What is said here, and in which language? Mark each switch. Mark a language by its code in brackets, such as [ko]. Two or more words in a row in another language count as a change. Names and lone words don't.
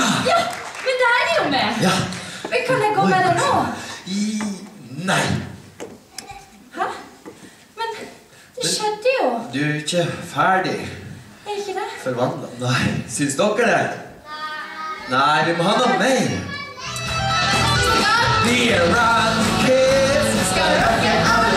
[no] Ja, men det er det jo med. Ja. Men kan jeg gå med deg nå? Nei. Hæ? Men det skjedde jo. Du er ikke ferdig. Er ikke det? Forvandlet. Nei, syns dere det? Nei, vi må ha noe mer. Be a rock kiss, skal rocke